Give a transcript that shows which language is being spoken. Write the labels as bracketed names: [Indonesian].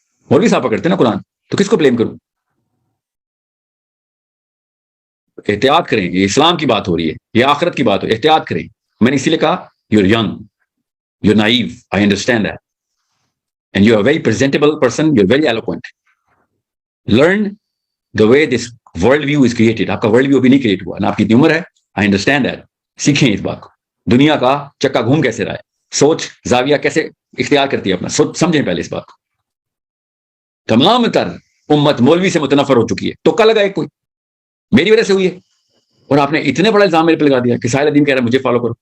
[Urdu] مولوی صاحب پکڑتے نا قرآن, تو کس کو بلیم کروں؟ احتیاط کریں, یہ اسلام کی بات ہو رہی ہے, یہ آخرت کی بات ہو رہی ہے, احتیاط کریں. میں نے اسی لیے کہا [English] You are young, you are naive, I understand that, and you are very presentable person, you are very eloquent. Learn the way this world view is created. [Urdu] آپ کا ورلڈ ویو بھی نہیں کریٹ ہوا نا, آپ کی اتنی عمر ہے. [English] I understand that. [Urdu] سیکھیں اس بات کو. دنیا کا چکا گھوم کیسے رہا ہے, سوچ زاویہ کیسے اختیار کرتی ہے اپنا, سمجھیں پہلے اس بات کو. تمام تر امت مولوی سے متنفر ہو چکی ہے. تو کل لگا کوئی میری وجہ سے ہوئی ہے, اور آپ نے اتنے بڑا الزام میرے پہ لگا دیا کہ ساحل الدین کہہ رہا ہے مجھے فالو کرو.